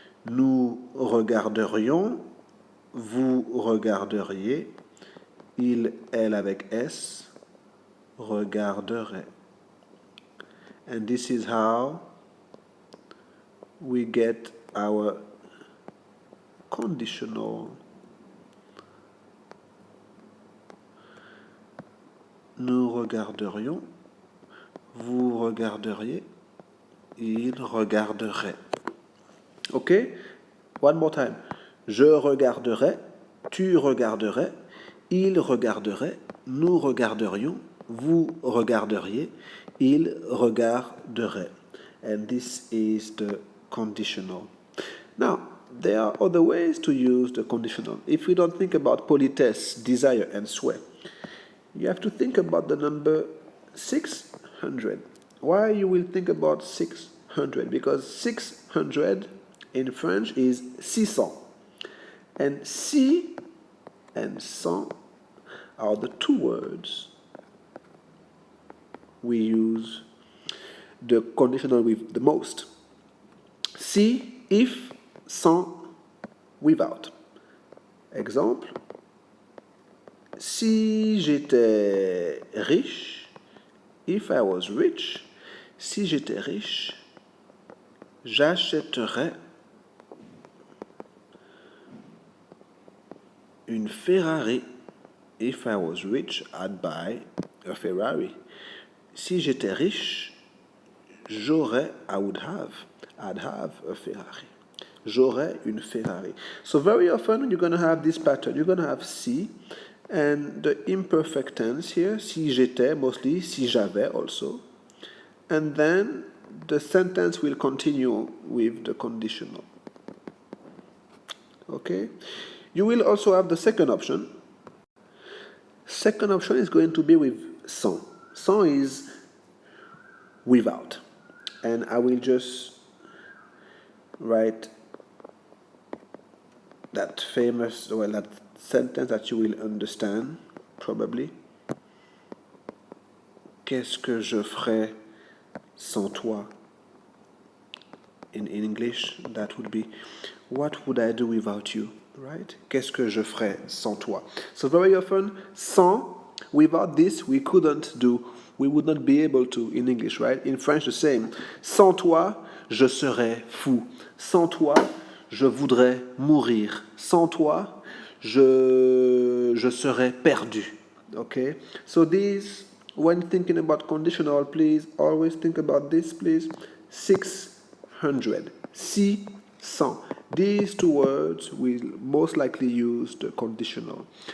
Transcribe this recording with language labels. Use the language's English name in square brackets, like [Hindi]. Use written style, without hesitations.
[French] Nous regarderions, vous regarderiez, il, elle avec S, regarderait. [English] And this is how we get our conditional. [French] Nous regarderions, vous regarderiez, il regarderait. [English] Okay? One more time. [French] Je regarderais, tu regarderais, il regarderait, nous regarderions, vous regarderiez, il regarderait. [English] And this is the conditional. Now, there are other ways to use the conditional. If we don't think about politesse, desire, and souhait, you have to think about the number 600. Why you will think about 600? Because 600 in French is 600. And si and cent are the two words we use the conditional with the most. Si, if, cent, without. [French] Exemple, si j'étais riche, [English] if I was rich, [French] si j'étais riche, j'achèterais une Ferrari. [English] If I was rich, I'd buy a Ferrari. [French] Si j'étais riche, [English] I'd have a Ferrari. [French] J'aurais une Ferrari. [English] So very often you're going to have this pattern. You're going to have si, and the imperfect tense here, [French] si j'étais, [English] mostly, [French] si j'avais [English] also. And then the sentence will continue with the conditional. Okay? You will also have the second option. Second option is going to be with sans. Sans is without. And I will just write that famous, well, that sentence that you will understand, probably. [French] Qu'est-ce que je ferais sans toi? [English] In English, that would be, what would I do without you? Right? [French] Qu'est-ce que je ferais sans toi? [English] So very often, sans, without this, we couldn't do, we would not be able to in English, right? In French, the same. [French] Sans toi, je serais fou. Sans toi, je voudrais mourir. Sans toi, je serais perdu. Okay? [English] So these, when thinking about conditional, please always think about this, please. 600. 600. These two words will most likely use the conditional.